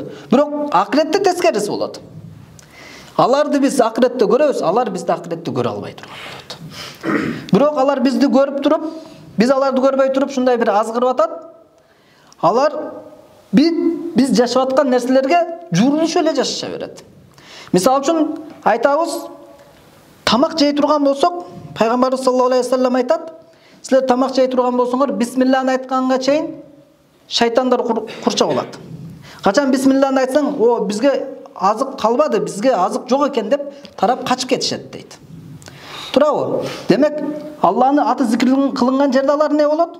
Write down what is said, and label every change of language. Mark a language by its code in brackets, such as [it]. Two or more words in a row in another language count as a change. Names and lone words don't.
[ky] Бирок акыретте тескериси болот. Аларды биз акыретте көрөбүз, алар бизди акыретте көрө албай турган болот. Бирок алар бизди көрүп туруп, биз аларды көрбөй туруп шундай бир азгырып атат. Алар биз жашап аткан нерселерге журулуш эле жашаша берет. Мисалы үчүн айтабыз, тамак жей турган болсок, пайгамбарыбыз [ar] صلى الله عليه وسلم [ky] айтат, силер тамак жей турган болсоңор, бисмиллахны айтканга чейин шайтандар курча болот. Качан бисмиллахны айтсаң, о бизге азык калбады, бизге азык жок экен деп тарап качып кетишет дейт. Турабы? Демек, Алланы аты зикир кылынган жерде алар не болот?